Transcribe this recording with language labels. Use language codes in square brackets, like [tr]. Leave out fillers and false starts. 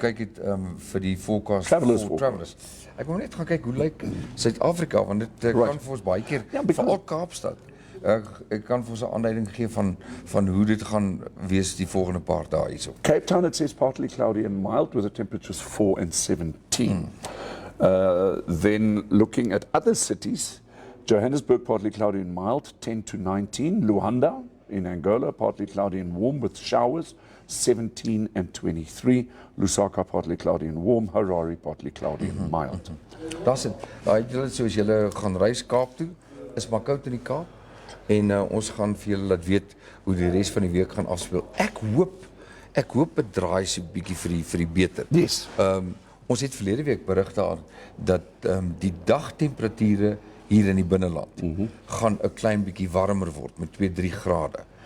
[af] kyk het vir die forecast [en] Travelers [af] vir [en] forecast. travelers. [af] Ek wil net gaan kyk hoe lyk Suid-Afrika, want dit kan vir ons baie keer veral Kaapstad. Ek kan vir ons 'n aanduiding gee van hoe dit gaan wees die volgende paar dae hierso. [en] Cape Town, it says partly cloudy and mild with the temperatures 4 and 17. Then looking at other cities, Johannesburg partly cloudy and mild, 10 to 19. Luanda in Angola, partly cloudy and warm with showers, 17 and 23. Lusaka, partly cloudy and warm. Harare, partly cloudy and mild. [af] Daar's dit. Daai julle soos julle gaan reis Kaap toe, is maar koud in die Kaap en ons gaan vir julle laat weet hoe die res van die week gaan afspeel. Ek hoop dit draai so 'n bietjie vir die beter. [en] Yes. [af] Ons het verlede week berig daar dat die dagtemperature hier in die binneland gaan 'n klein bietjie warmer word met 2-3 grade.